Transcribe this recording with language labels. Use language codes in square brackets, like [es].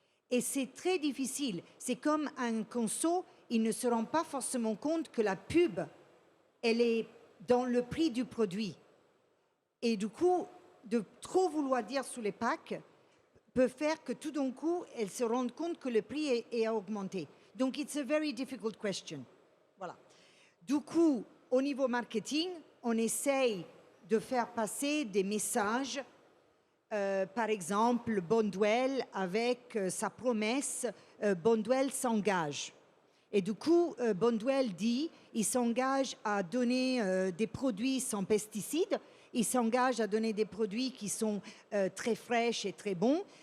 [fr] Et c'est très difficile. C'est comme un conso, il ne se rend pas forcément compte que la pub, elle est dans le prix du produit. Et du coup, de trop vouloir dire sous les packs peut faire que tout d'un coup, elle se rende compte que le prix est augmenté. Donc, [en] it's a very difficult question. [fr] Voilà. Du coup, au niveau marketing, on essaye de faire passer des messages. Par exemple, Bonduelle, avec sa promesse, Bonduelle s'engage. Et du coup, Bonduelle dit, il s'engage à donner des produits sans pesticides, il s'engage à donner des produits qui sont très fraîches et très bons.